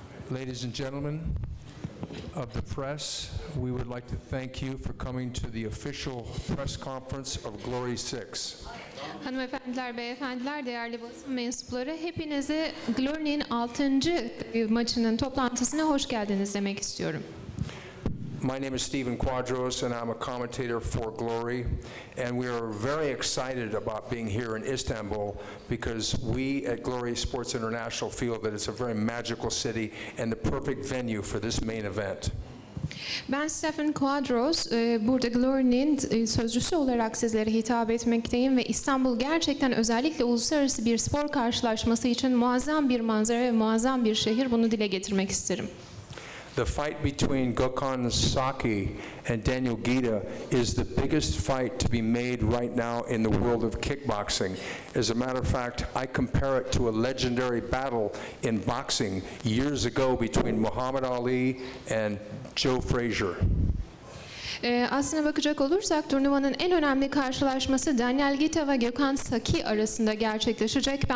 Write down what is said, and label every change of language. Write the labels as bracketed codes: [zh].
[en] Ladies and gentlemen of the press, we would like to thank you for coming to the official press conference of Glory 6. [tr] Hanımefendiler, beyefendiler, değerli basın mensupları, hepinize Glory'nin 6. maçının toplantısına hoş geldiniz demek istiyorum. [en] My name is Stephen Quadros, and I'm a commentator for Glory, and we are very excited about being here in Istanbul because we at Glory Sports International feel that it's a very magical city and the perfect venue for this main event. [tr] Ben Stephen Quadros, burada Glory'nin sözcüsü olarak sizlere hitap etmekteyim ve İstanbul gerçekten özellikle uluslararası bir spor karşılaşması için muazzam bir manzara ve muazzam bir şehir, bunu dile getirmek isterim. [en] The fight between Gökhan Saki and Daniel Gita is the biggest fight to be made right now in the world of kickboxing. As a matter of fact, I compare it to a legendary battle in boxing years ago between Muhammad Ali and Joe Frazier. [tr] Aslına bakacak olursak turnuvanın en önemli karşılaşması Daniel Gita ve Gökhan Saki arasında gerçekleşecek.